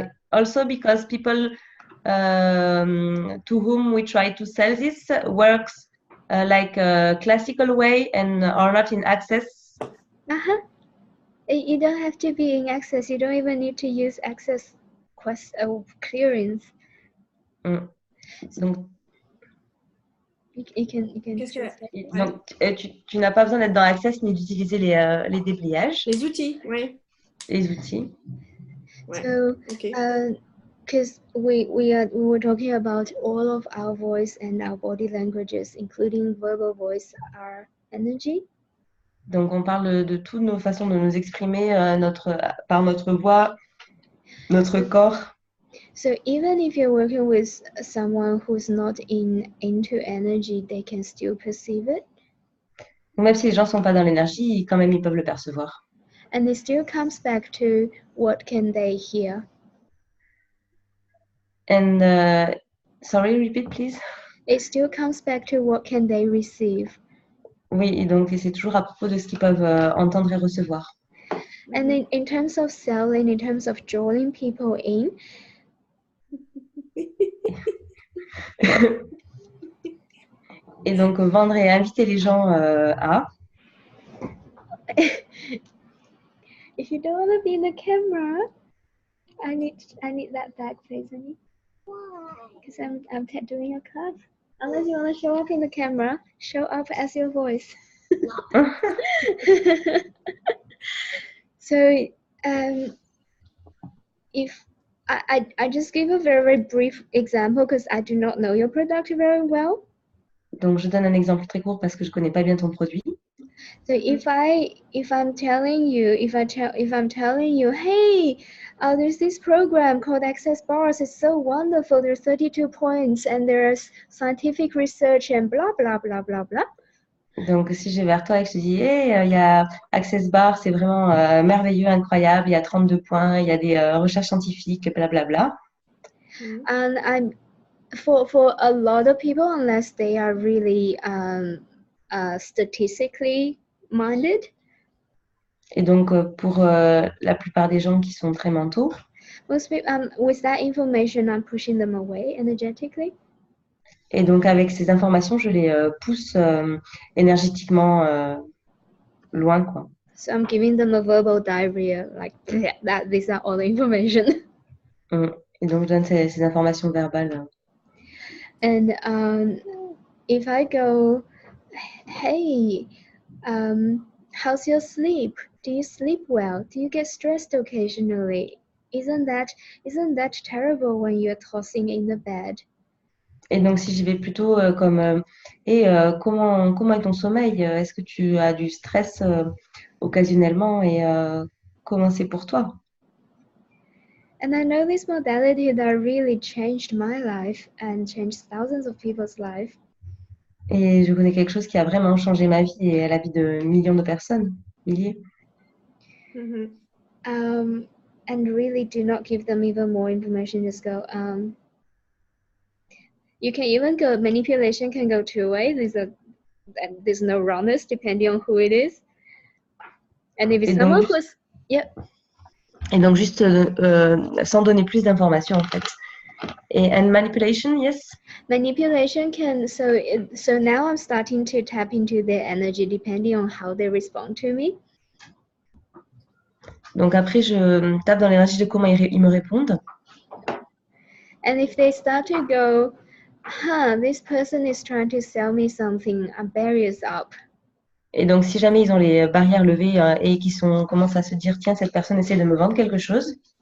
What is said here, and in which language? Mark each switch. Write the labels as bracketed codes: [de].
[en] Also because people to whom we try to sell this works like a classical way and are not in access. You don't have to be in access. You don't even need to use access clearance. [fr] Donc, [en] you can [fr] donc tu n'as pas besoin d'être dans Access ni d'utiliser les débliages. Les outils, oui. Les outils. Ouais. [en] So, because we were talking about all of our voice and our body languages, including verbal voice, our energy. [fr] Donc, on parle de toutes nos façons de nous exprimer par notre voix, notre corps. [en] So even if you're working with someone who's not into energy, they can still perceive it. [fr] Même si les gens sont pas dans l'énergie, quand même ils peuvent le percevoir. [en] And it still comes back to what can they hear. And sorry, repeat please. It still comes back to what can they receive. [fr] Oui, et donc c'est toujours à propos de ce qu'ils peuvent entendre et recevoir. [en] And in terms of selling, in terms of drawing people in. [fr] Et donc vendre et inviter les gens à. [en] If you don't want to be in the camera, I need that back, please, honey. Because I'm doing a class. Unless you want to show up in the camera, show up as your voice. So, if I just give a very brief example because I do not know your product very well. [fr] Donc, je donne un exemple très court parce que je connais pas bien ton produit. [en] So if I'm telling you, if I'm telling you, hey, there's this program called Access Bars. It's so wonderful. There's 32 points and there's scientific research and blah blah blah blah blah. [fr] Donc, si je vais vers toi et que je te dis, hey, il y a Access Bar, c'est vraiment merveilleux, incroyable, il y a 32 points, il y a des recherches scientifiques, blablabla. [en] And I'm for a lot of people, unless they are really statistically minded. [fr] Et donc, pour la plupart des gens qui sont très mentaux, [en] Most people, with that information, I'm pushing them away energetically. [fr] et donc avec ces informations, je les pousse énergétiquement loin, quoi. [en] So I'm giving them a verbal diarrhea, like that. These are all the information. [fr] Et donc, je donne ces informations verbales. [en] And if I go, hey, how's your sleep? Do you sleep well? Do you get stressed occasionally? Isn't that terrible when you're tossing in the bed? [fr] Et donc, si j'y vais plutôt comme comment est ton sommeil? Est-ce que tu as du stress occasionnellement et comment c'est pour toi? [en] And I know this modality that really changed my life and changed thousands of people's life. [fr] Et je connais quelque chose qui a vraiment changé ma vie et la vie de millions de personnes, milliers. [en] And really do not give them even more information. Just go. You can even go. Manipulation can go two ways. There's no wrongness depending on who it is. And if it's [fr] Et [en] someone [fr] donc, [en] who's [fr] et donc juste sans donner plus d'informations en fait. [en] And manipulation, yes. Manipulation can so now I'm starting to tap into their energy depending on how they respond to me. [fr] Donc après, je tape dans l'énergie de comment ils me répondent. [en] And if they start to go, this person is trying to sell me something, barriers up. [fr] Et donc, si jamais ils ont les barrières levées et qu'ils commencent à se dire, tiens, cette personne essaie de me vendre quelque chose,